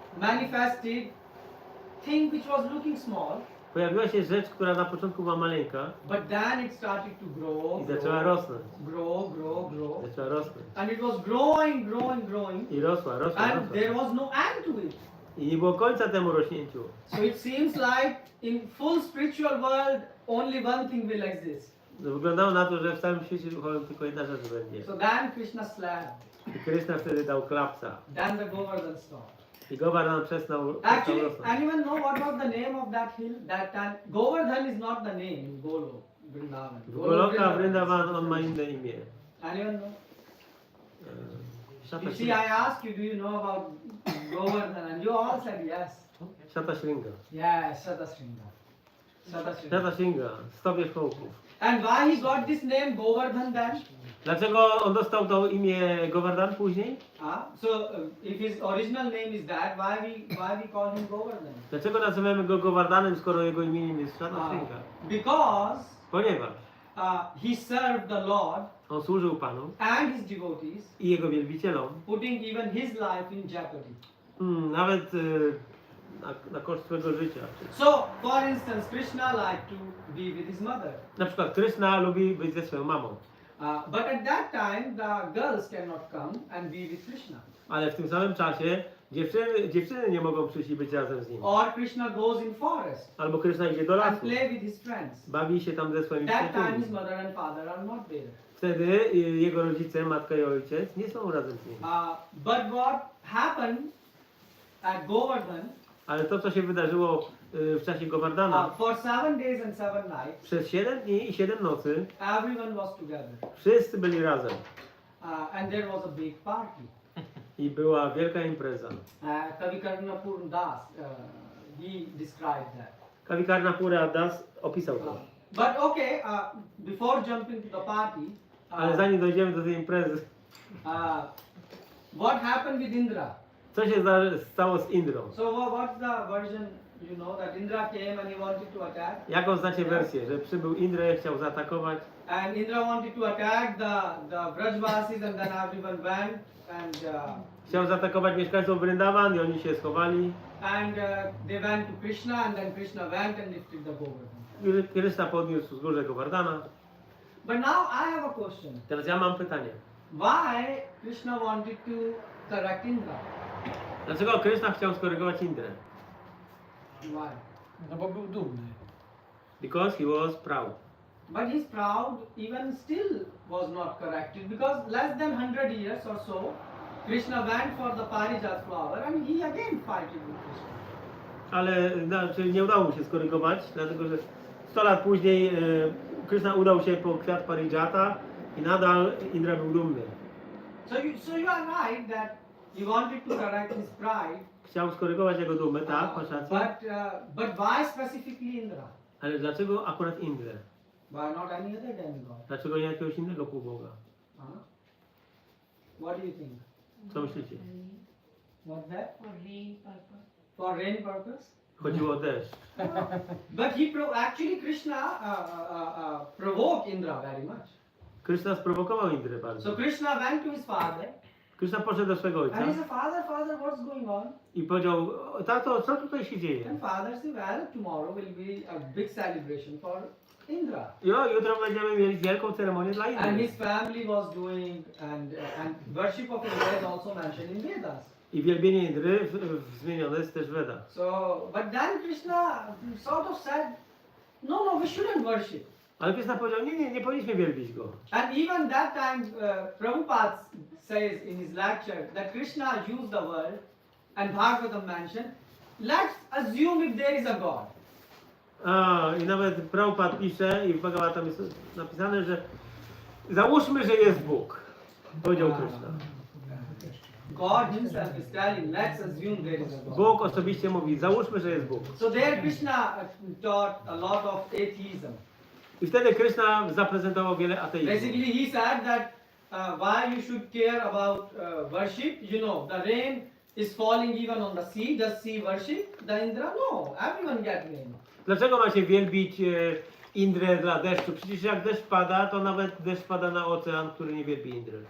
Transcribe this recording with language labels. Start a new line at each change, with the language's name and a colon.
English: manifested thing which was looking small,
Polish: pojawiła się rzecz, która na początku była maleńka
English: but then it started to grow,
Polish: i zaczęła rosnąć.
English: grow.
Polish: Zaczęła rosnąć.
English: And it was growing.
Polish: I rosła.
English: And there was no end to it.
Polish: I nie było końca temu rośnięciu.
English: So it seems like in full spiritual world, only one thing will exist.
Polish: Wyglądało na to, że w całym świecie duchowym tylko jedna rzecz będzie.
English: So then Krishna slapped.
Polish: I Krishna wtedy dał klapsa.
English: Then the Govardhan stopped.
Polish: I Govardhan przestał
English: Actually,
Polish: rosnąć.
English: anyone know what was the name of that hill? That time, Govardhan is not the name in Golo, Vrindavan.
Polish: W Goloka Vrindavan on ma inne imię.
English: Anyone know?
Sanskrit: Shata
English: You see, I asked you, do you know about Govardhan? And you all said yes.
Sanskrit: Shringa.
English: Yes, Shatasringa.
Polish: Shata Shringa, 100 wierzchołków.
English: And why he got this name Govardhan then?
Polish: Dlaczego on dostał to imię Govardhan później?
English: If his original name is that, why we call him Govardhan?
Polish: Dlaczego nazywamy go Govardhanem, skoro jego imieniem jest Shata Shringa?
English: Because
Polish: Ponieważ
English: he served the Lord
Polish: on służył Panu
English: and his devotees,
Polish: i jego wielbicielom,
English: putting even his life in jeopardy.
Polish: nawet na koszt swojego życia.
English: So, for instance, Krishna liked to be with his mother.
Polish: Na przykład Krishna lubi być ze swoją mamą,
English: But at that time, the girls cannot come and be with Krishna.
Polish: ale w tym samym czasie dziewczyny nie mogą przyjść i być razem z nim.
English: Or Krishna goes in forest
Polish: Albo Krishna idzie do
English: and
Polish: lasu,
English: play with his friends.
Polish: bawi się tam ze swoimi
English: That time his
Polish: przyjaciółmi.
English: mother and father are not there.
Polish: Wtedy jego rodzice, matka i ojciec nie są razem z nim.
English: But what happened at Govardhan,
Polish: Ale to, co się wydarzyło w czasie Govardhana,
English: for 7 days and 7 nights,
Polish: przez 7 dni i 7 nocy
English: everyone was together.
Polish: wszyscy byli razem
English: And there was a big party.
Polish: i była wielka impreza.
English: Govardhana Das, he described that.
Polish: Kavikarna Pura Das opisał to.
English: But okay, before jumping to the party,
Polish: Ale zanim dojdziemy do tej imprezy,
English: What happened with Indra?
Polish: Co się stało z Indrą?
English: So what's the version you know that Indra came and he wanted to attack?
Polish: Jaką znacie wersję, że przybył Indra i chciał zaatakować?
English: And Indra wanted to attack the Vrajvasis and then everyone went and
Polish: Chciał zaatakować mieszkańców Vrindavan i oni się schowali.
English: they went to Krishna and then Krishna went and lifted the Govardhana.
Polish: Krishna podniósł wzgórze Govardhana.
English: But now I have a question.
Polish: Teraz ja mam pytanie.
English: Why Krishna wanted to correct Indra?
Polish: Dlaczego Krishna chciał skorygować Indrę?
English: Why?
Polish: No bo był dumny.
English: Because he was proud. But his proud even still was not corrected because less than 100 years or so, Krishna went for the Parijat flower and he again fighted with Krishna.
Polish: Ale czyli nie udało mu się skorygować, dlatego że 100 lat później Krishna udał się po kwiat Parijata i nadal Indra był dumny.
English: So you are right that he wanted to correct his pride.
Polish: Chciał skorygować jego dumę, tak, masz rację.
English: But why specifically Indra?
Polish: Ale dlaczego akurat Indrę?
English: Why not any other demigod?
Polish: Dlaczego nie jakiegoś innego półboga?
English: What do you think?
Polish: Co myślicie?
English: What's that? For rain purpose. For rain purpose?
Polish: Chodziło o deszcz.
English: But actually Krishna provoked Indra very much.
Polish: Krishna sprowokował Indrę bardzo.
English: So Krishna went to his father
Polish: Krishna poszedł do swego ojca
English: and he said, Father, what's going on?
Polish: i powiedział, tato, co tutaj się dzieje?
English: And father said, well, tomorrow will be a big celebration for Indra.
Polish: Jo, jutro będziemy mieli wielką ceremonię dla
English: And
Polish: Indry.
English: his family was doing, and worship of Indra is also mentioned in Vedas.
Polish: I wielbienie Indry zmienione jest też w Vedach.
English: So, but then Krishna sort of said, no, we shouldn't worship.
Polish: Ale Krishna powiedział, nie powinniśmy wielbić go.
English: And even that time, Prabhupada says in his lecture that Krishna used the word, and Bhagavatam mentioned, let's assume if there is a God.
Polish: I nawet Prabhupada pisze i w Bhagavatam jest napisane, że załóżmy, że jest Bóg. Powiedział Krishna.
English: God himself is telling, let's assume there is a God.
Polish: Bóg osobiście mówi, załóżmy, że jest Bóg.
English: So there Krishna taught a lot of atheism.
Polish: I wtedy Krishna zaprezentował wiele ateizmu.
English: Basically he said that why you should care about worship, you know, the rain is falling even on the sea, does sea worship the Indra? No, everyone get rain.
Polish: Dlaczego ma się wielbić Indrę dla deszczu? Przecież jak deszcz pada, to nawet deszcz pada na ocean, który nie wielbi Indry.